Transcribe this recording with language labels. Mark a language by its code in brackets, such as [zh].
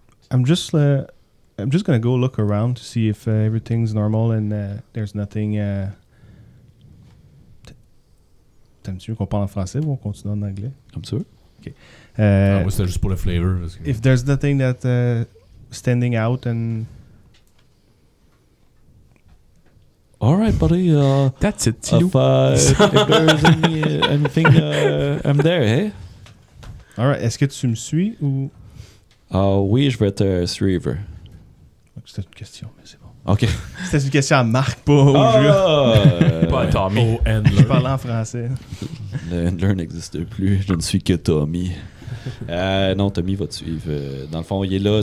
[en] I'm just gonna go look around to see if everything's normal and there's nothing. [fr] T'aimes-tu qu'on parle en français ou on continue en anglais? Comme tu veux. Ah, moi, c'était juste pour le flavor. Parce que... [en] If there's nothing that standing out and All right, buddy. That's it, Tilou. If there's anything, I'm there, hey? [fr] alright, est-ce que tu me suis ou Oui, je vais te suivre. c'était une question, mais c'est bon. OK. C'était une question à Marc, pas au jeu. Pas à Tommy. [en] Oh, and [fr] Je parlais en français. Le handler n'existe plus. Je ne suis que Tommy. Non, Tommy va te suivre. Dans le fond, il est là.